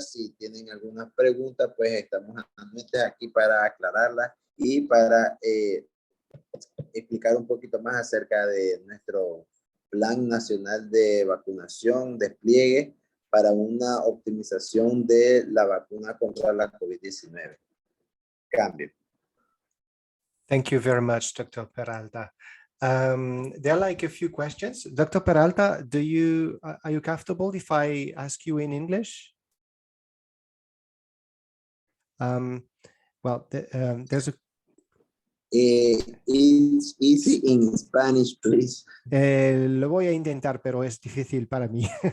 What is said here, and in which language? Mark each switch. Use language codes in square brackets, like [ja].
[es] Si tienen algunas preguntas, pues estamos aquí para aclararlas y para explicar un poquito más acerca de nuestro Plan Nacional de Vacunación, despliegue para una optimización de la vacuna contra la COVID-19. Cambio. [en] Thank you very much, Dr. Pealta. There are like a few questions. Dr. Pealta, are you comfortable if I ask you in English? Well, there's a... It's easy in Spanish, please. [es] Lo voy a intentar, pero es difícil para mí.